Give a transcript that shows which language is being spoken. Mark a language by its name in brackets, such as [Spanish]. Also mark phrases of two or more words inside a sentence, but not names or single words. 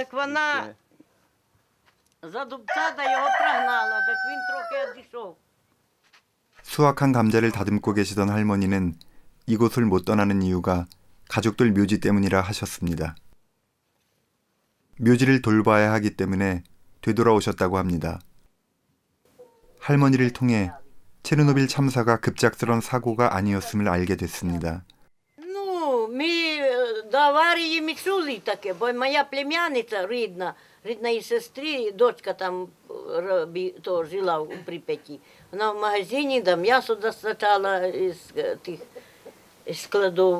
[Korean] 수확한 감자를 다듬고 계시던 할머니는 이곳을 못 떠나는 이유가 가족들 묘지 때문이라 하셨습니다. 묘지를 돌봐야 하기 때문에 되돌아오셨다고 합니다. 할머니를 통해 체르노빌 참사가 급작스런 사고가 아니었음을 알게 됐습니다. [Ukrainian] Аварії чули таке, бо моя племянниця рідної сестри, дочка там то жила у Прип'яті. Вона в магазині да м'ясо достачала із тих складів.